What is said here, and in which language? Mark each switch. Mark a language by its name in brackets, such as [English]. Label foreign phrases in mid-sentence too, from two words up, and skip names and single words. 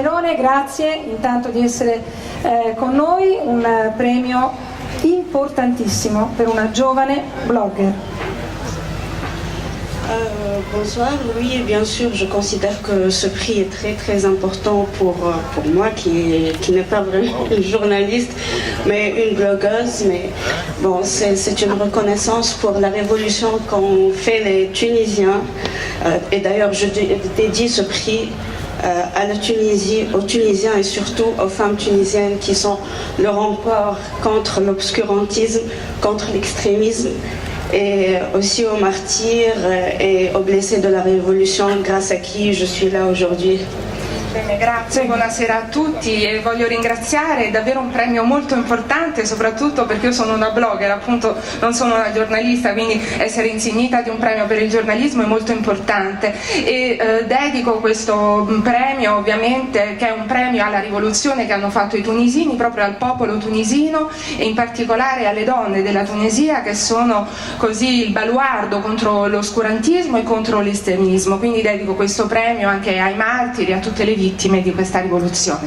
[Italian] giovane, grazie intanto di essere con noi, un premio importantissimo per una giovane blogger. [French] Bonsoir, oui, bien sûr, je considère que ce prix est très très important pour moi qui n'est pas vraiment une journaliste, mais une blogueuse. Mais bon, c'est une reconnaissance pour la révolution qu'ont fait les Tunisiens. Et d'ailleurs, je dédie ce prix à la Tunisie, aux Tunisiens et surtout aux femmes tunisiennes qui sont le rempart contre l'obscurantisme, contre l'extrémisme, et aussi aux martyrs et aux blessés de la Révolution, grâce à qui je suis là aujourd'hui. [Italian] Bene, grazie, buonasera a tutti e voglio ringraziare, è davvero un premio molto importante, soprattutto perché io sono una blogger, appunto non sono una giornalista, quindi essere insignita di un premio per il giornalismo è molto importante e dedico questo premio ovviamente, che è un premio alla rivoluzione che hanno fatto i tunisini, proprio al popolo tunisino e in particolare alle donne della Tunisia, che sono così il baluardo contro l'oscurantismo e contro l'estremismo, quindi dedico questo premio anche ai martiri, a tutte le vittime di questa rivoluzione.